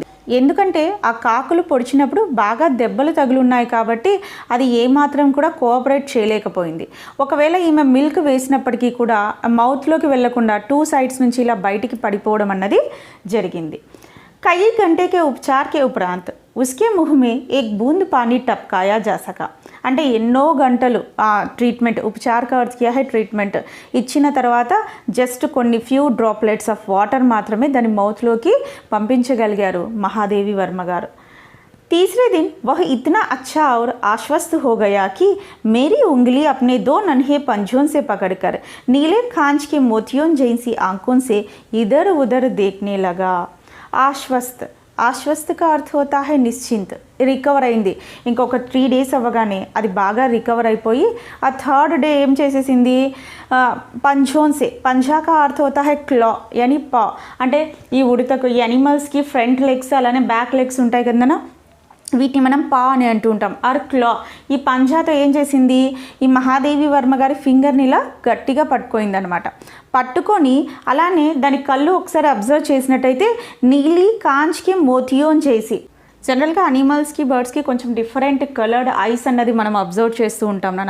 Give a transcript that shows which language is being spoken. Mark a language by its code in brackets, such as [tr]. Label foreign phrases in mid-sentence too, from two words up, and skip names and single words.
[te] ఎందుకంటే ఆ కాకులు పొడిచినప్పుడు బాగా దెబ్బలు తగులున్నాయి కాబట్టి అది ఏమాత్రం కూడా కోఆపరేట్ చేయలేకపోయింది. ఒకవేళ ఈమె మిల్క్ వేసినప్పటికీ కూడా మౌత్లోకి వెళ్లకుండా 2 సైడ్స్ నుంచి ఇలా బయటికి పడిపోవడం అన్నది జరిగింది. [hi] कई घंटे के उपचार के उपरांत उसके मुँह में एक बूंद पानी टपकाया जा सका. [te] అంటే ఎన్నో గంటలు ఆ ట్రీట్మెంట్, [hi] उपचार का अर्थ क्या है [te] ట్రీట్మెంట్ ఇచ్చిన తర్వాత జస్ట్ కొన్ని [en] few droplets of water [te] మాత్రమే దాని మౌత్లోకి పంపించగలిగారు మహాదేవి వర్మ గారు. [hi] तीसरे दिन वह इतना अच्छा और आश्वस्त हो गया कि मेरी उंगली अपने 2 नन्हे पंजों से पकड़कर नीले खांच के मोतियों जैसी आंखों से इधर उधर देखने लगा. आश्वस्त का अर्थ होता है निश्चिंत, [te] రికవర్ అయింది. ఇంకొక 3 డేస్ అవ్వగానే అది బాగా రికవర్ అయిపోయి ఆ 3rd డే ఏం చేసేసింది, పంజోన్సే, [hi] पंजा का अर्थ होता है [te] క్లా యానీ పా, అంటే ఈ ఉడతకు, ఈ యానిమల్స్కి [en] front legs [te] అలానే [en] back legs [te] ఉంటాయి కదనా, వీటిని మనం పా అని అంటూ ఉంటాం. [en] or claw. [te] ఈ పంజాతో ఏం చేసింది, ఈ మహాదేవి వర్మ గారి ఫింగర్ని ఇలా గట్టిగా పట్టుకోయిందనమాట. పట్టుకొని అలానే దాని కళ్ళు ఒకసారి అబ్జర్వ్ చేసినట్టయితే నీలి కాంచ్కి మోతియోన్ చేసి, జనరల్గా అనిమల్స్కి, బర్డ్స్కి కొంచెం [en] different coloured eyes [te] అన్నది మనం అబ్జర్వ్ చేస్తూ ఉంటాం నాన్న.